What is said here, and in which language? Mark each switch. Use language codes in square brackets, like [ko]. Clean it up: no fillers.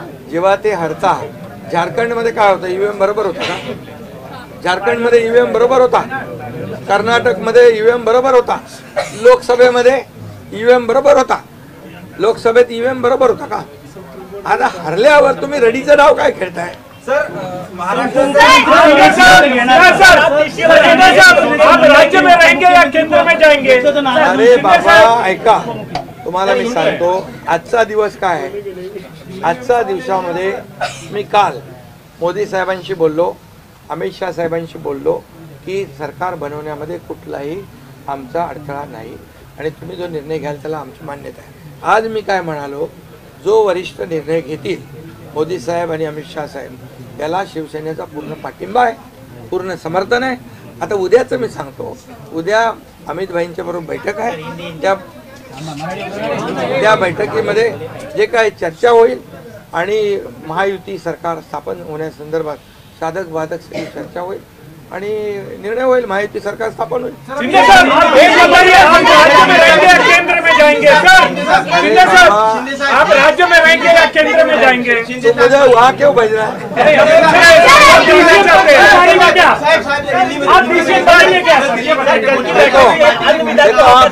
[mr] जेव्हा ते हरता झारखंडमध्ये काय होतं, ईव्हीएम बरोबर होता का? झारखंडमध्ये ईव्हीएम बरोबर होता, कर्नाटकमध्ये ईव्हीएम बरोबर होता, लोकसभेमध्ये ईव्हीएम बरोबर होता, लोकसभेत ईव्हीएम बरोबर होता का? आता हरल्यावर तुम्ही रडीचं नाव काय खेळताय? [hi] आप राज्य में रहेंगे या केंद्र में जाएंगे? [mr] अरे बाबा ऐका, तुम्हाला मी सांगतो आजचा दिवस काय आहे. आजच्या दिवसामध्ये मी काल मोदी साहेबांशी बोललो, अमित शाह साहेबांशी बोललो की सरकार बनवण्यामध्ये कुठलाही आमचा अडथळा नाही आणि तुम्ही जो निर्णय घ्याल त्याला आमची मान्यता आहे. आज मी काय म्हणालो, जो वरिष्ठ निर्णय घेतील मोदी साहेब आणि अमित शाह साहेब याला शिवसेनेचा पूर्ण पाठिंबा आहे, पूर्ण समर्थन आहे. आता उद्याचं मी सांगतो, उद्या अमित भाईंच्या बरोबर बैठक आहे. त्या बैठकीमध्ये जे काही चर्चा होईल आणि महायुती सरकार स्थापन होण्यासंदर्भात साधक बाधक सगळी चर्चा होईल आणि निर्णय होईल, महायुती सरकार स्थापन होईल. [hi] शिंदे साहब, एक बताइए, आप राज्य में रहेंगे या केंद्र में जाएंगे? सर शिंदे साहब, आप राज्य में रहेंगे या केंद्र में जाएंगे? तो मुझे वहाँ क्यों भेज रहा है?